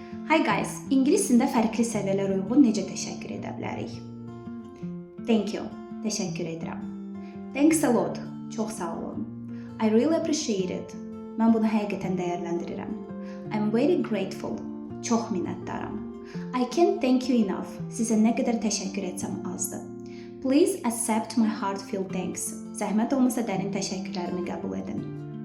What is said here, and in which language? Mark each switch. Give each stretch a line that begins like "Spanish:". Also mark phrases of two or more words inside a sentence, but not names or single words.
English: Hi guys,
Azerbaijani: ingilis dilində fərqli səviyyələr uyğun necə təşəkkür edə bilərik?
English: Thank you,
Azerbaijani: təşəkkür edirəm.
English: Thanks a lot,
Azerbaijani: çox sağ olun.
English: I really appreciate it,
Azerbaijani: mən bunu həqiqətən dəyərləndirirəm.
English: I'm very grateful,
Azerbaijani: çox minnətdaram.
English: I can't thank you enough,
Azerbaijani: sizə nə qədər təşəkkür etsəm azdır.
English: Please accept my heartfelt thanks,
Azerbaijani: zəhmət olmasa dərin təşəkkürlərimi qəbul edin.